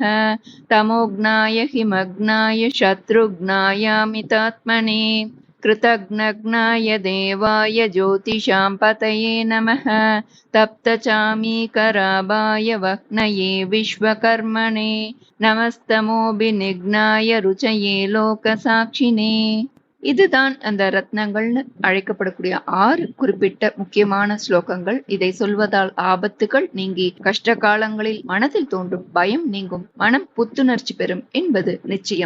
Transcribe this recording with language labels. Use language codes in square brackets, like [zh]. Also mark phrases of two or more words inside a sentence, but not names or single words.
[sa] तमोघ्नाय हिमग्नाय शत्रुघ्नायामितात्मने कृतघ्नघ्नाय देवाय ज्योतिषां पतये नमः। तप्तचामीकराभाय वह्नये विश्वकर्मणे नमस्तमोऽभिनिघ्नाय रुचये लोकसाक्षिणे. [ta] இதுதான் அந்த ரத்னங்கள்னு அழைக்கப்படக்கூடிய 6 குறிப்பிட்ட முக்கியமான ஸ்லோகங்கள். இதை சொல்வதால் ஆபத்துகள் நீங்கி கஷ்ட காலங்களில் மனதில் தோன்றும் பயம் நீங்கும், மனம் புத்துணர்ச்சி பெறும் என்பது நிச்சயம்.